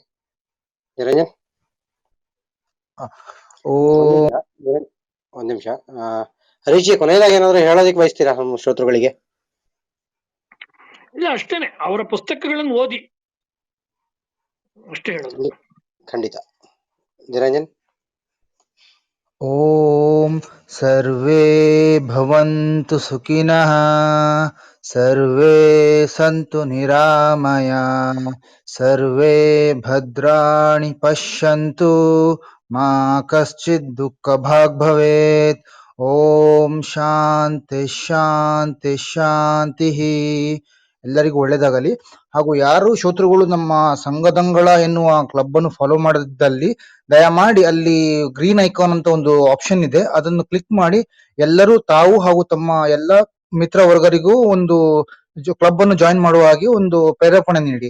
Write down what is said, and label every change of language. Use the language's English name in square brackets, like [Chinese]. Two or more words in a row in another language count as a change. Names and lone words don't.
[Kannada] ನಿರಂಜನ್, ಒಂದ್ ನಿಮಿಷ. ಹರೀಶ್ ಜಿ, ಕೊನೆಯದಾಗಿ ಏನಾದ್ರು ಹೇಳೋದಕ್ಕೆ ಬಯಸ್ತೀರಾ ನಮ್ಮ ಶ್ರೋತೃಗಳಿಗೆ? ಇಲ್ಲ, ಅಷ್ಟೇನೆ, ಅವರ ಪುಸ್ತಕಗಳನ್ನು ಓದಿ, ಅಷ್ಟೇ ಹೇಳೋದು. ಖಂಡಿತ. ನಿರಂಜನ್. [Sanskrit] ಓಂ ಸರ್ವೇ ಭವಂತು ಸುಖಿನಃ, ಸರ್ವೇ ಸಂತು ನಿರಾಮಯಾಃ, ಸರ್ವೇ ಭದ್ರಾಣಿ ಪಶ್ಯಂತು, ಮಾ ಕಶ್ಚಿತ್ ದುಃಖಭಾಗ್ ಭವೇತ್. ಓಂ ಶಾಂತಿ ಶಾಂತಿ ಶಾಂತಿ. [Kannada] ಎಲ್ಲರಿಗೂ ಒಳ್ಳೆಯದಾಗಲಿ. ಹಾಗೂ ಯಾರು ಶ್ರೋತೃಗಳು ನಮ್ಮ ಸಂಘದಂಗಳ ಎನ್ನುವ ಕ್ಲಬ್ ಅನ್ನು ಫಾಲೋ ಮಾಡದಿದ್ದಲ್ಲಿ ದಯಮಾಡಿ ಅಲ್ಲಿ [English] green icon [Kannada] ಅಂತ ಒಂದು ಆಪ್ಷನ್ ಇದೆ, ಅದನ್ನು ಕ್ಲಿಕ್ ಮಾಡಿ ಎಲ್ಲರೂ ತಾವು ಹಾಗೂ ತಮ್ಮ ಎಲ್ಲ ಮಿತ್ರ ವರ್ಗರಿಗೂ ಒಂದು ಕ್ಲಬ್ ಅನ್ನು ಜಾಯಿನ್ ಮಾಡುವ ಹಾಗೆ ಒಂದು ಪ್ರೇರೇಪಣೆ ನೀಡಿ.